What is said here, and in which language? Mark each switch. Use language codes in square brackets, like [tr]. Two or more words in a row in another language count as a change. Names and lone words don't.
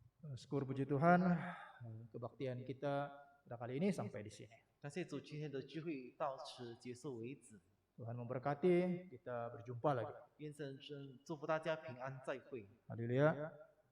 [id] Syukur puji Tuhan, kebaktian kita pada kali ini sampai di sini. [zh] 感谢主，今天的聚会到此结束为止。 [id] Tuhan memberkati, kita berjumpa lagi. [zh] 愿神祝福大家平安再会。 [id] Haleluya.